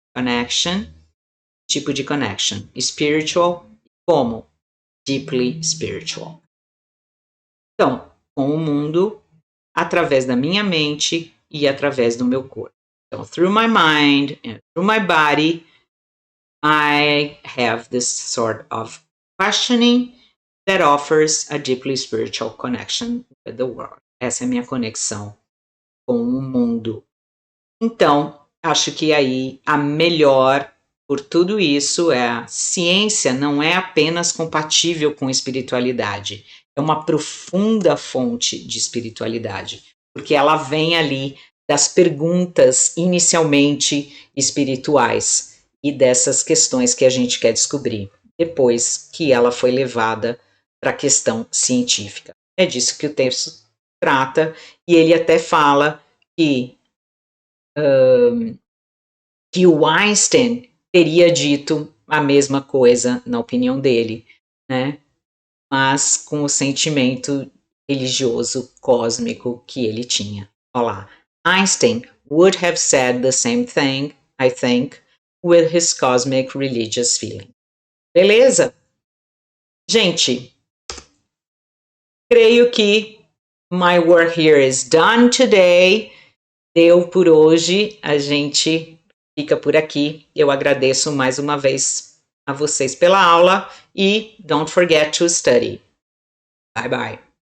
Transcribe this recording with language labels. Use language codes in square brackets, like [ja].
[pt] Connection, tipo de connection. Spiritual, como? [en] Deeply spiritual. [pt] Então, com o mundo, através da minha mente e através do meu corpo. Então, [en] through my mind and through my body, I have this sort of questioning that offers a deeply spiritual connection with the world. [pt] Essa é a minha conexão com o mundo. Então, acho que aí a melhor por tudo isso é a ciência não é apenas compatível com espiritualidade, é uma profunda fonte de espiritualidade, porque ela vem ali das perguntas inicialmente espirituais e dessas questões que a gente quer descobrir, depois que ela foi levada para a questão científica. É disso que o texto trata, e ele até fala que o Einstein teria dito a mesma coisa, na opinião dele, né? Mas com o sentimento religioso cósmico que ele tinha. Olha lá. [en] Einstein would have said the same thing, I think, with his cosmic religious feeling. [pt] Beleza? Gente, creio que [en] my work here is done today. [pt] Deu por hoje, a gente fica por aqui. Eu agradeço mais uma vez a vocês pela aula e [en] don't forget to study. Bye bye.